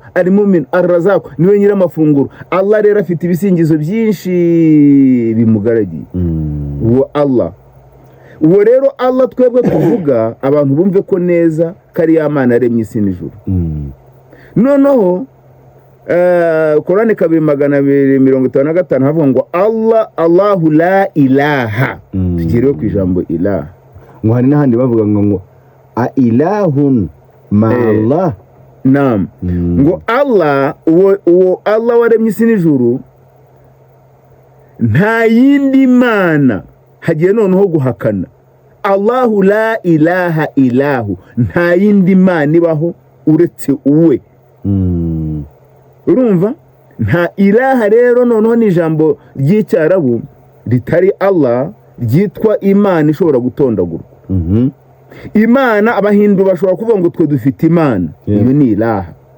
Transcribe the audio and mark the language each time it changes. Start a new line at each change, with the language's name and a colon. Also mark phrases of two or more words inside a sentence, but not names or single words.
Kinyarwanda: Al-Mumin, Ar-Razaq, niwe nyiramafunguro. Allah rero afite ibisingizo byinshi bimugaragiye. Uwo Allah, uwo rero Allah twebwe kuvuga abantu bumve ko neza kari Imana yaremye isi n'ijuru. Noneho Qur'an 2:255 havuga ngo
Arabic: الله لا إله.
Kinyarwanda: Tugireho ku ijambo ilaha. Ngo hari n'ahandi bavuga ngo
Arabic: أإله مع الله.
Kinyarwanda: Naam. Ngo Allah, uwo Allah waremye isi n'ijuru, nta yindi mana. Hagiye noneho guhakana.
Arabic: الله لا إله إلا هو,
Kinyarwanda: nta yindi mana ibaho uretse uwe. Urumva? Nta ilaha rero noneho ni ijambo ry'icyarabu ritari Allah, ryitwa Imana ishobora gutondagurwa. Imana abahindu bashobora kuvuga ngo twe dufite Imana, iyo ni ilaha.